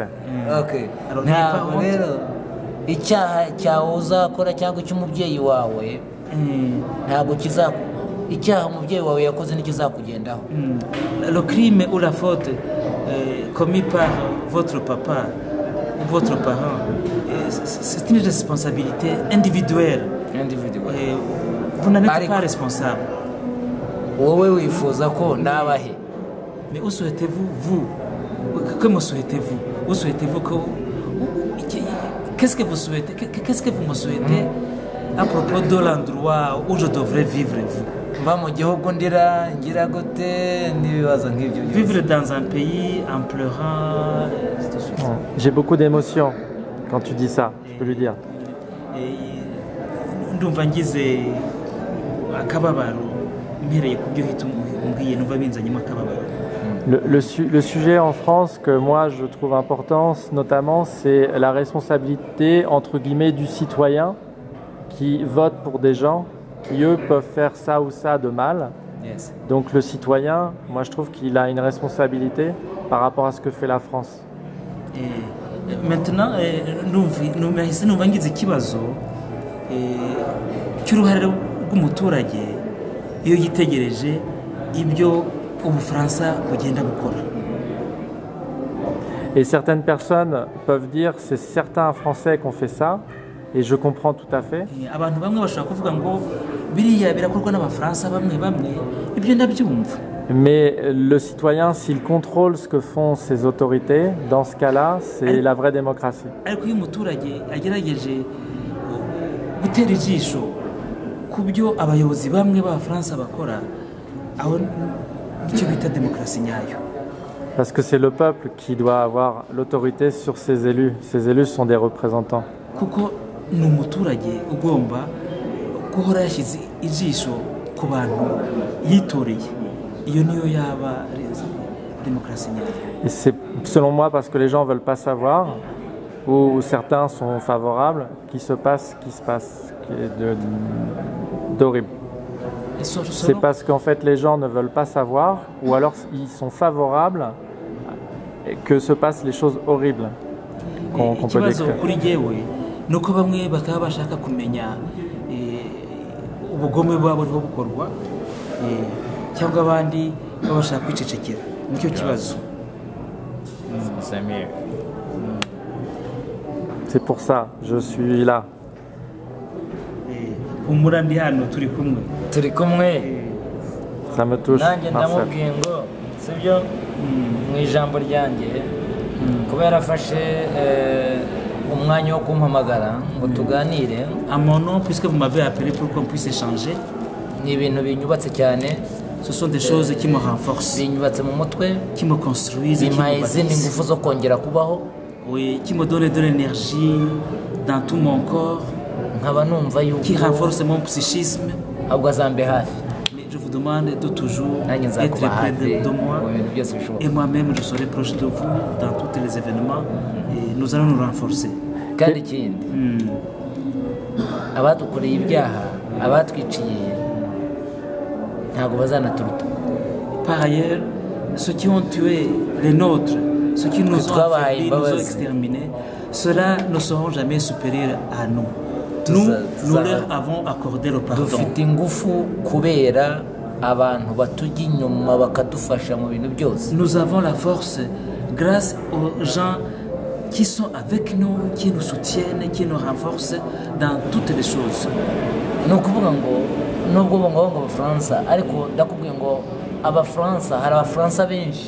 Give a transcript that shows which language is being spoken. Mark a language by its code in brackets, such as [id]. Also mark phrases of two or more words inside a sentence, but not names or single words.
[rw] Okay. Ntabwo rero icyaha cyawe uzakora cyangwa cy'umubyeyi wawe ntabwo icyaha umubyeyi wawe yakoze ntikizakugendaho. [fr] Le crime ou la faute commis par votre papa ou votre parent, c'est une responsabilité individuelle. Vous n'en êtes pas responsable. [rw] Wowe wifuza ko nabahe. [fr] Mais où souhaitez-vous, vous? Comment souhaitez-vous? Où souhaitez-vous que... Qu'est-ce que vous souhaitez? Qu'est-ce que vous me souhaitez à propos de l'endroit où je devrais vivre, vous? Vivre dans un pays en pleurant. J'ai beaucoup d'émotions quand tu dis ça, je peux lui dire. [rw] Ndumva ngize akababaro mpereye ku byo hita umbwiye numva binzanyemo akababaro. [fr] Le sujet en France que moi je trouve important notamment, c'est la responsabilité entre guillemets du citoyen qui vote pour des gens qui eux peuvent faire ça ou ça de mal. Yes. Donc le citoyen, moi je trouve qu'il a une responsabilité par rapport à ce que fait la France. Maintenant, [rw] numva ngize ikibazo cy'uruhare rw'umuturage iyo yitegereje ibyo Ubufaransa bugenda gukora. [fr] Et certaines personnes peuvent dire c'est certains Français qui ont fait ça, et je comprends tout à fait. [rw] Abantu bamwe bashaka kuvuga ngo biriya birakorwa n'Abafaransa bamwe ibyo ndabyumva. [fr] Mais le citoyen, s'il contrôle ce que font ses autorités, dans ce cas-là, c'est la vraie démocratie. [rw] Ariko iyo umuturage agerageje gutera ijisho ku byo abayobozi bamwe b'Abafaransa bakora, aho icyo bita démocratie nyayo. [fr] Parce que c'est le peuple qui doit avoir l'autorité sur ses élus. Ces élus sont des représentants. [rw] Kuko ni umuturage ugomba guhora yashyize ijisho ku bantu yitoreye, iyo niyo yaba démocratie nyayo. [fr] Et c'est selon moi parce que les gens ne veulent pas savoir, ou certains sont favorables, qu'il se passe d'horrible. C'est parce qu'en fait les gens ne veulent pas savoir, ou alors ils sont favorables que se passent les choses horribles qu'on peut décrire. [rw] Kuri jewe nuko bamwe bakaba bashaka kumenya ubugome bwabo bwo bukorwa cyangwa abandi babashaka kwicecekera, nicyo kibazo. [fr] C'est pour ça je suis là. [rw] Humura ndi hano turi kumwe. turi kumwe. [fr] Ça me touche. [rw] nanjye ndamubwiye ngo sibyo mu ijambo ryanjye kubera afashe umwanya wo kumpamagara ngo tuganire. [fr] À mon nom, puisque vous m'avez appelé pour qu'on puisse échanger, [rw] ni ibintu binyubatse cyane. [fr] ce sont des choses qui me renforcent, [rw] binyubatse mu mutwe, [fr] qui me construisent, qui [rw] bimpaye [fr] me [rw] izindi [fr] bâtissent, [rw] ngufu zo kongera kubaho. [fr] oui, qui me donnent de l'énergie dans tout mon corps, [rw] nkaba numva [fr] qui [rw] yuko [fr] renforcent mon psychisme. [rw] ahubwo azambe hafi. [fr] Mais je vous demande de toujours [rw] nanjye [fr] être [rw] nzakuba [fr] près [rw] hafi [fr] de moi, [rw] mu bintu byose bishoboka. [fr] et moi-même je serai proche de vous dans tous les événements, et nous allons nous renforcer. [rw] kandi ikindi abadukoreye ibyaha, abatwiciye ntabwo bazanaturuta. [fr] Par ailleurs, ceux qui ont tué les nôtres, ceux qui nous ont affaiblis, nous ont [rw] Babazi. [fr] exterminés, ceux-là ne seront jamais supérieurs à nous. Nous leur avons accordé le pardon. [rw] dufite ingufu kubera abantu batujya inyuma bakadufasha mu bintu byose. [fr] Nous avons la force grâce aux gens qui sont avec nous, qui nous soutiennent, qui nous renforcent dans toutes les choses. [rw] ni ukuvuga ngo nubwo ngo abafaransa, ariko ndakubwiye ngo abafaransa, hari abafaransa benshi,